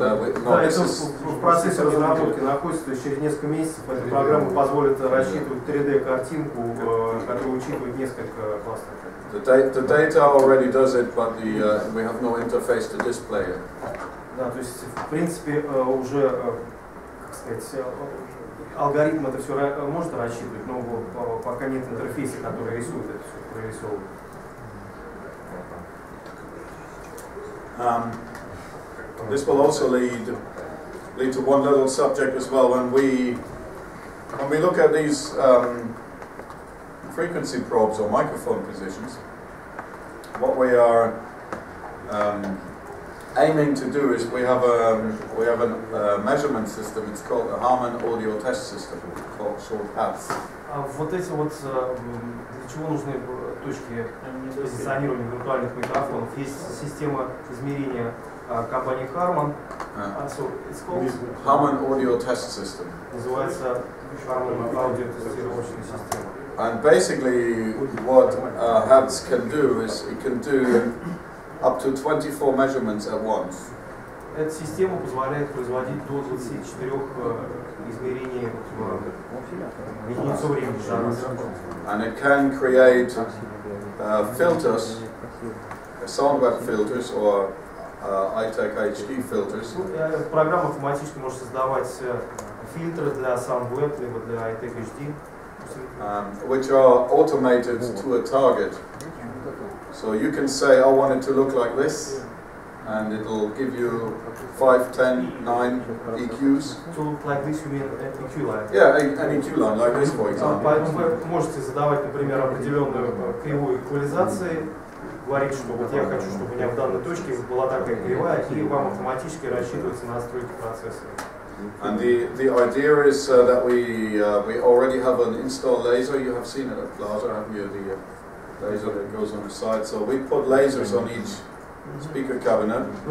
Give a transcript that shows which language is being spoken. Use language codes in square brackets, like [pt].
[ru] да, это в процессе разработки находится, то есть через несколько месяцев эта программа позволит рассчитывать 3D-картинку, которая учитывает несколько кластеров. [en] The data already does it, but we have no interface to display it. [ru] Да, то есть, в принципе, уже, как сказать, алгоритм это все может рассчитывать, но пока нет интерфейса, который рисует это все, прорисовывает. [en] This will also lead lead to one little subject as well. When we look at these frequency probes or microphone positions, what we are aiming to do is we have a measurement system. It's called a Harman audio test system, called short HATS. [ru] Вот эти вот, для чего нужны точки позиционирования виртуальных микрофонов? Есть система измерения компании Harman. [en] So it's called Harman audio test system. [ru] Называется Harman аудиотестировочная система. [en] And basically what HATS can do is it can do up to 24 measurements at once. [ru] Эта система позволяет производить до 24 измерений в единицу времени. [en] And it can create filters, soundwave filters or iTech HD filters. [ru] Программа автоматически может создавать фильтры для SoundWeb либо для iTech HD, [en] which are automated to a target. So you can say, I want it to look like this, and it'll give you 5, 10, 9 EQs. To look like this, you mean EQ line? Yeah, an EQ line, like this, for example. [ru] Поэтому вы можете задавать, например, определенную кривую эквализации, говорить, что вот я хочу, чтобы у меня в данной точке была такая кривая, и вам автоматически рассчитываются настройки процессора. [en] And the idea is that we already have an installed laser. You have seen it at Plaza, haven't you? The laser that goes on the side. So we put lasers on each speaker cabinet.